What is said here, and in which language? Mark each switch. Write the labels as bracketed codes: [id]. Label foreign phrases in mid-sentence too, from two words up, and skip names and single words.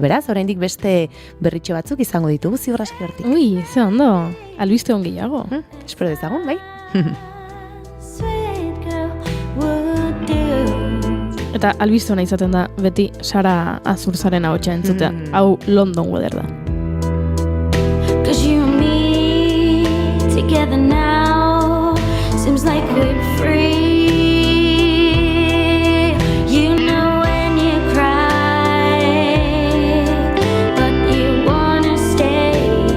[eu] Beraz, oraindik beste berritxo batzuk izango ditugu ziur aski hortik. Ui, ze ondo. Albiste on gehiago. Espero dezagun, bai? Eta albiste ona izaten da beti Sara Azurzaren ahotsa entzutea. Hau London Weather da. [en] 'Cause you and me together now seems like we're free. You know when you cry, but you wanna stay.